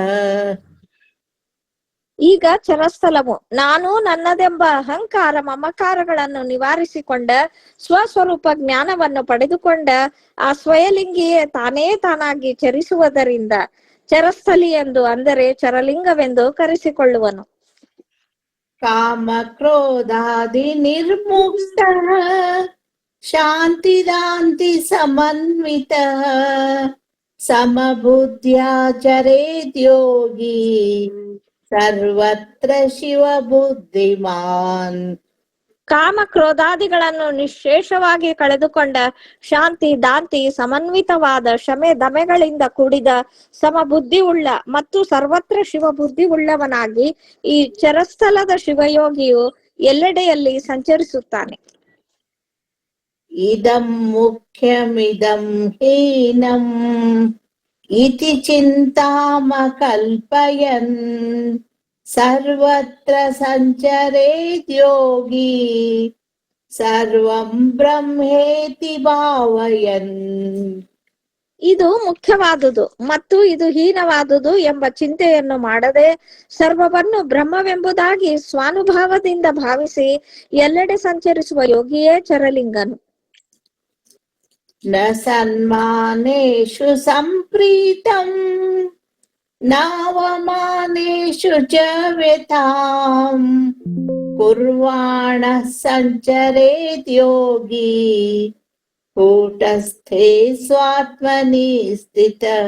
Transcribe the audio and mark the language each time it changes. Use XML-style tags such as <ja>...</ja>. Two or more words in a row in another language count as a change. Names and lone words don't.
<kn>ಈಗ ಚರಸ್ಥಲವು ನಾನು ನನ್ನದೆಂಬ ಅಹಂಕಾರ ಮಮಕಾರಗಳನ್ನು ನಿವಾರಿಸಿಕೊಂಡ ಸ್ವಸ್ವರೂಪ ಜ್ಞಾನವನ್ನು ಪಡೆದುಕೊಂಡ ಆ ಸ್ವಯಲಿಂಗಿಯೇ ತಾನೇ ತಾನಾಗಿ ಚರಿಸುವುದರಿಂದ ಚರಸ್ಥಲಿ ಎಂದು ಅಂದರೆ ಚರಲಿಂಗವೆಂದು ಕರೆಸಿಕೊಳ್ಳುವನು.</kn> <sa>ಕಾಮ ಕ್ರೋಧಾದಿ ನಿರ್ಮುಕ್ತ ಶಾಂತಿದಾಂತಿ ಸಮನ್ವಿತ ಸಮಬುದ್ಧ್ಯಾ ಚರೇತ್ ಯೋಗಿ ಸರ್ವತ್ರ ಶಿವ ಬುದ್ಧಿಮಾನ್.</sa> <kn>ಕಾಮ ಕ್ರೋಧಾದಿಗಳನ್ನು ನಿಶೇಷವಾಗಿ ಕಳೆದುಕೊಂಡ ಶಾಂತಿ ದಾಂತಿ ಸಮನ್ವಿತವಾದ ಶಮೆ ದಮೆಗಳಿಂದ ಕೂಡಿದ ಸಮಬುದ್ಧಿ ಉಳ್ಳ ಮತ್ತು ಸರ್ವತ್ರ ಶಿವಬುದ್ಧಿ ಉಳ್ಳವನಾಗಿ ಈ ಚರಸ್ಥಲದ ಶಿವಯೋಗಿಯು ಎಲ್ಲೆಡೆಯಲ್ಲಿ ಸಂಚರಿಸುತ್ತಾನೆ.</kn> <sa>ಇದಂ ಮುಖ್ಯಮಿದಂ ಹೀನಂ ಇತಿ ಚಿಂತಾಮ ಕಲ್ಪಯನ್ ಸರ್ವತ್ರ ಸಂಚರೇತ್ ಯೋಗಿ ಸರ್ವಂ ಬ್ರಹ್ಮೇತಿ ಭಾವಯನ್.</sa> <kn>ಇದು ಮುಖ್ಯವಾದುದು ಮತ್ತು ಇದು ಹೀನವಾದುದು ಎಂಬ ಚಿಂತೆಯನ್ನು ಮಾಡದೆ ಸರ್ವವನ್ನು ಬ್ರಹ್ಮವೆಂಬುದಾಗಿ ಸ್ವಾನುಭಾವದಿಂದ ಭಾವಿಸಿ ಎಲ್ಲೆಡೆ ಸಂಚರಿಸುವ ಯೋಗಿಯೇ ಚರಲಿಂಗನು.</kn> <sa>ನ ಸನ್ಮಾನೇಷು ಸಂಪ್ರೀತಂ ನಾವಮಾನೇಷು ಚ ವ್ಯಥಾಂ ಕುರ್ವಾಣ ಸಂಚರೇತ್ ಯೋಗಿ ಕೂಟಸ್ಥೇ ಸ್ವಾತ್ಮನಿ ಸ್ಥಿತ.</sa>